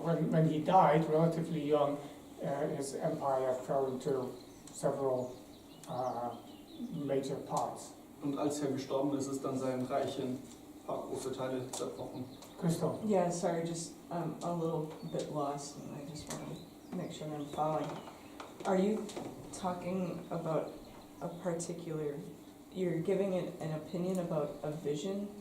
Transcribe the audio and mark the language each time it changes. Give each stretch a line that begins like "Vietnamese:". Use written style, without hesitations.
English: When he died, relatively young, his empire fell into several major parts.
German: Und als er gestorben ist, ist dann sein Reich in ein paar große Teile zerbrochen.
English: Crystal. Yeah, sorry, just a little bit lost, and I just want to make sure I'm following. Are you talking about a particular, you're giving an opinion about a vision?